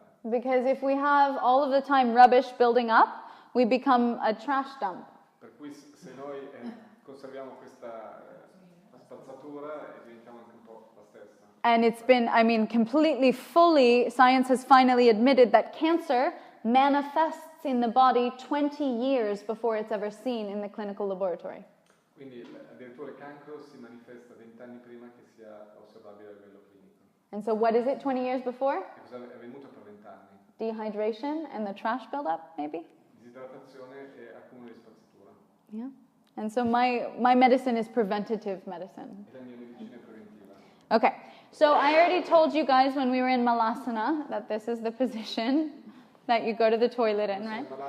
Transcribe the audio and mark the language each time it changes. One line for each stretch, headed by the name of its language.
English: Because if we have all of the time rubbish building up, we become a trash dump.
Italian: Per cui se noi conserviamo questa spazzatura diventiamo anche un po' la stessa.
English: And it's been, I mean, completely, fully, science has finally admitted that cancer manifests in the body 20 years before it's ever seen in the clinical laboratory.
Italian: Quindi addirittura il cancro si manifesta 20 anni prima che sia osservabile a livello clinico.
English: And so what is it 20 years before?
Italian: E cosa è avvenuto per 20 anni?
English: Dehydration and the trash buildup, maybe?
Italian: Disidratazione e accumulo di spazzatura.
English: Yeah. And so my medicine is preventative medicine.
Italian: E la mia medicina è preventiva.
English: Okay. So I already told you guys when we were in Malasana that this is the position that you go to the toilet in, right?